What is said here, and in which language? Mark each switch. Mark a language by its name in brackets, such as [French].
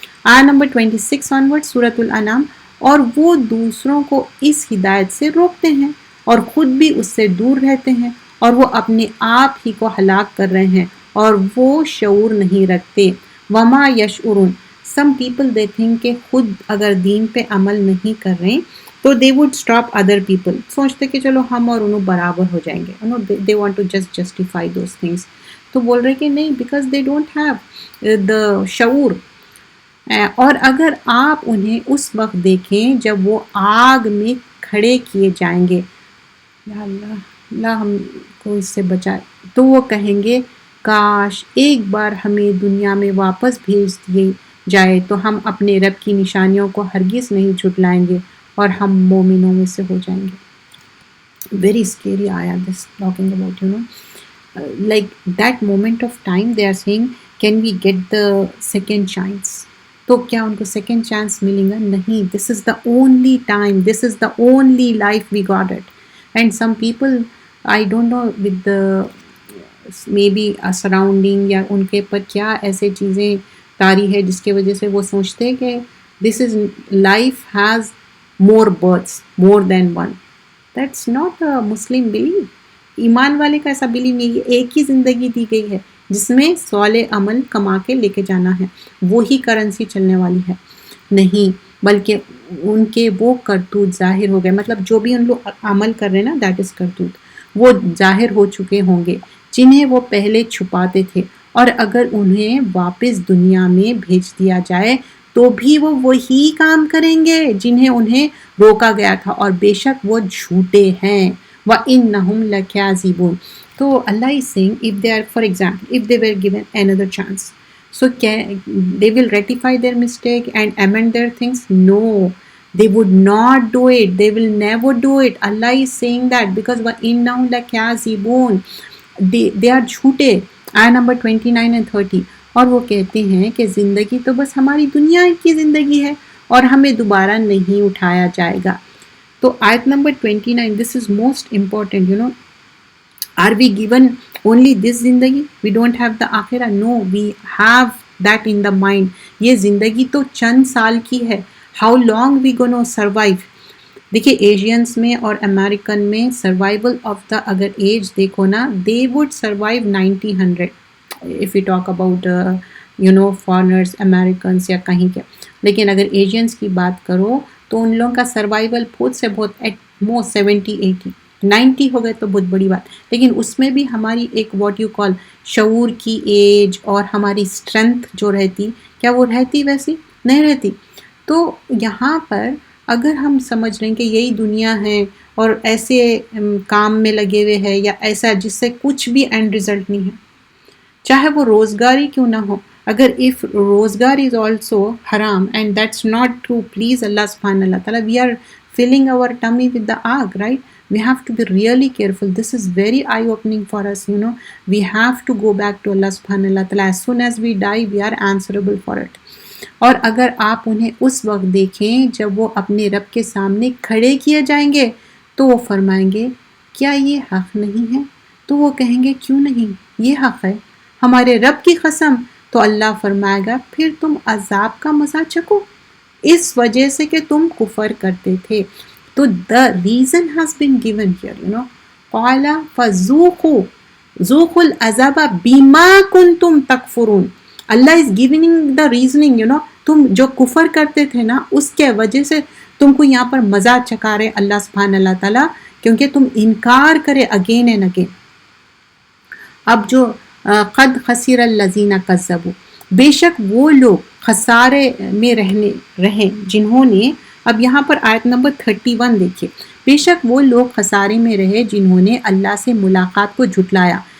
[Urdu] آیت number 26 onward سورۃ الانعام. اور وہ دوسروں کو اس ہدایت سے روکتے ہیں اور خود بھی اس سے دور رہتے ہیں، اور وہ اپنے آپ ہی کو ہلاک کر رہے ہیں اور وہ شعور نہیں رکھتے. وما یشعرون، [English] some people they think [Urdu] کہ خود اگر دین پہ عمل نہیں کر رہے تو [English] they would stop other people، [Urdu] سوچتے کہ چلو ہم اور انہوں برابر ہو جائیں گے. [English] they want to just justify those things. [Urdu] تو بول رہے کہ نہیں، [English] because they don't have the [Urdu] شعور. اور اگر آپ انہیں اس وقت دیکھیں جب وہ آگ میں کھڑے کیے جائیں گے، یا اللہ ہم کو اس سے بچائے، تو وہ کہیں گے کاش ایک بار ہمیں دنیا میں واپس بھیج دیے جائے تو ہم اپنے رب کی نشانیوں کو ہرگز نہیں جھٹلائیں گے اور ہم مومنوں میں سے ہو جائیں گے. [English] Very scary ayah this talking about, you know. Like that moment of time they are saying can we get the second chance. [Urdu] تو کیا ان کو سیکنڈ چانس ملیں گا؟ نہیں. [English] This is the only time, this is the only life we got it. And some people, I don't know with the maybe a surrounding [Urdu] یا ان کے پر کیا ایسے چیزیں طاری ہے جس کی وجہ سے وہ سوچتے ہیں کہ [English] this is life has more births, more than one. That's not a Muslim belief. [Urdu] ایمان والے کا ایسا بلیو نہیں. ایک ہی زندگی دی گئی ہے جس میں صالح عمل کما کے لے کے جانا ہے، وہی کرنسی چلنے والی ہے. نہیں، بلکہ ان کے وہ کرتوت ظاہر ہو گئے، مطلب جو بھی ان لوگ عمل کر رہے ہیں نا [English] that is [Urdu] کرتوت، وہ ظاہر ہو چکے ہوں گے جنہیں وہ پہلے چھپاتے تھے. اور اگر انہیں واپس دنیا میں بھیج دیا جائے تو بھی وہ وہی کام کریں گے جنہیں انہیں روکا گیا تھا، اور بے شک وہ جھوٹے ہیں. [Arabic] وَإِنَّهُمْ لَكَاذِبُونَ. [English] تو Allah is saying if they are, for example, if they were given another chance, so they will rectify their mistake and amend their things. No, They would not do it. They will never do it. Allah is saying that because [Arabic] وَإِنَّهُمْ لَكَاذِبُونَ. [English] They are جھوٹے. [Urdu] آیت number 29 and 30. اور وہ کہتے ہیں کہ زندگی تو بس ہماری دنیا کی زندگی ہے اور ہمیں دوبارہ نہیں اٹھایا جائے گا. [English] تو آیت نمبر 29, this is most important, you know. Are we given only this زندگی? We don't have the آخرہ. No, we have that in the mind. [Urdu] یہ زندگی تو چند سال کی ہے. [English] How long we gonna survive? [Urdu] دیکھیے ایشینس میں اور امریکن میں سروائیول آف دا اگر ایج دیکھو نا, [English] they would survive 90-100 if we talk about you know foreigners, Americans [Urdu] یا کہیں کے. لیکن اگر ایشینس کی بات کرو تو ان لوگوں کا سروائیول بہت سے بہت [English] at most [Urdu] 70-80 90 ہو گئے تو بہت بڑی بات. لیکن اس میں بھی ہماری ایک [English] what you call [Urdu] شعور کی ایج اور ہماری اسٹرینتھ جو رہتی, کیا وہ رہتی ویسی؟ نہیں رہتی. تو یہاں پر اگر ہم سمجھ رہے ہیں کہ یہی دنیا ہے اور ایسے کام میں لگے ہوئے ہیں یا ایسا جس سے کچھ بھی [English] end result [Urdu] نہیں ہے, چاہے وہ روزگاری کیوں نہ ہو. [English] اگر if روزگار is also haram and that's not true, please Allah subhanahu wa ta'ala, we are filling our tummy with the aag, right? We have to be really careful. This is very eye opening for us, you know. We have to go back to Allah subhanahu wa ta'ala. As soon as we die, we are answerable for it. [Urdu] اور اگر آپ انہیں اس وقت دیکھیں جب وہ اپنے رب کے سامنے کھڑے کیے جائیں گے تو وہ فرمائیں گے کیا یہ حق نہیں ہے؟ تو وہ کہیں گے کیوں نہیں, یہ حق ہے ہمارے رب کی قسم. تو اللہ فرمائے گا پھر تم عذاب کا مزہ چکو اس وجہ سے کہ تم کفر کرتے تھے. [English] تو the reason has been given here, you know. [Arabic] قال فذوقوا ذوقوا العذاب بما كنتم تکفرون. [English] Allah is giving the reasoning, you know. [Urdu] تم جو کفر کرتے تھے نا اس کے وجہ سے تم کو یہاں پر مزہ چکا رہے اللہ سبحانہ اللہ تعالیٰ, کیونکہ تم انکار کرے [English] Again and again. [Urdu] اب جو [Arabic] قد خسر الذین کذبوا, [Urdu] بے شک وہ لوگ خسارے میں رہیں جنہوں نے, اب یہاں پر آیت نمبر 31 دیکھیے, بے شک وہ لوگ خسارے میں رہے جنہوں نے اللہ سے ملاقات کو جھٹلایا.